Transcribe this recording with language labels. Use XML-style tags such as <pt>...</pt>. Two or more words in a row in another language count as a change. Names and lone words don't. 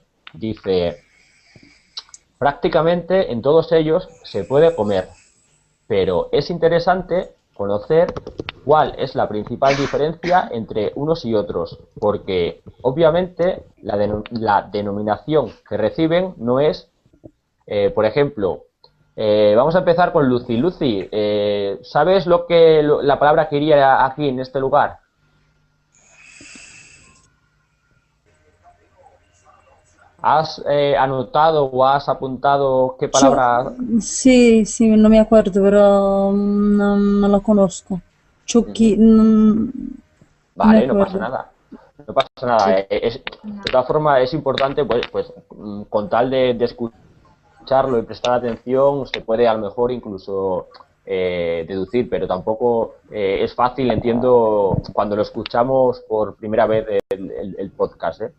<es>Dice, prácticamente en todos ellos se puede comer, pero es interesante conocer cuál es la principal diferencia entre unos y otros, porque obviamente la denominación que reciben no es, por ejemplo, vamos a empezar con Lucy. Lucy, ¿sabes la palabra que iría aquí en este lugar? ¿Has anotado o has apuntado qué palabra?</es> <it>Sì, sì, non mi acuerdo, però non lo conosco. Chucky, non me</it> <es>Vale, no pasa acuerdo. nada. No pasa nada. De todas formas, es importante, pues con tal de escucharlo y prestar atención, se puede a lo mejor incluso deducir, pero tampoco es fácil, entiendo, cuando lo escuchamos por primera vez el podcast, ¿eh?</es>